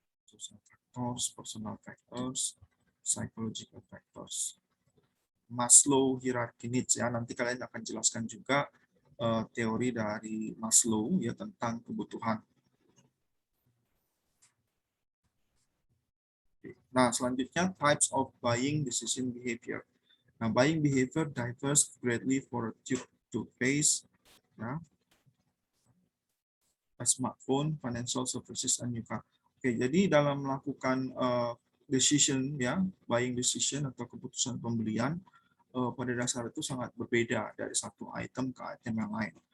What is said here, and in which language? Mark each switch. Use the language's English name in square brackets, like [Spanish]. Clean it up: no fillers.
[English] Social factors, personal factors, psychological factors. Maslow hierarchy needs ya. [Indonesian] Nanti kalian akan jelaskan juga teori dari Maslow ya tentang kebutuhan. Nah, selanjutnya [English] types of buying decision behavior. Nah, buying behavior differs greatly for toothpaste, ya, a smartphone, financial services, and new car. [Indonesian] Oke, jadi dalam melakukan decision ya, buying decision atau keputusan pembelian, pada dasar itu sangat berbeda dari satu item ke item yang lain.